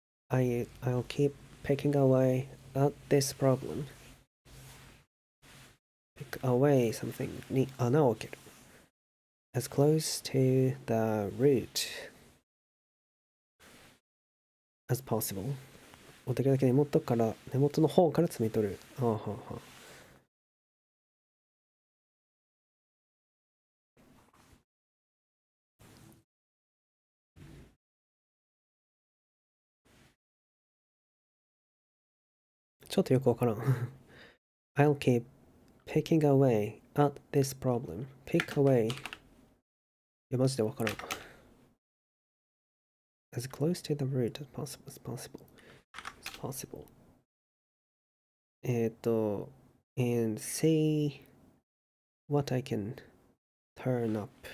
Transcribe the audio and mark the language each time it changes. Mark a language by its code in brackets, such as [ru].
[en] I'll keep picking away at this problem. Pick away something [ja] に穴を開ける。 [en] As close to the root as possible. [ja] できるだけ根元の方から摘み取る。はあはあはあ。ちょっとよくわからん。 [en] I'll keep picking away at this problem. Pick away. [ja] いや、マジでわからん。 [en] As close to the root as possible. As possible. And see what I can turn up.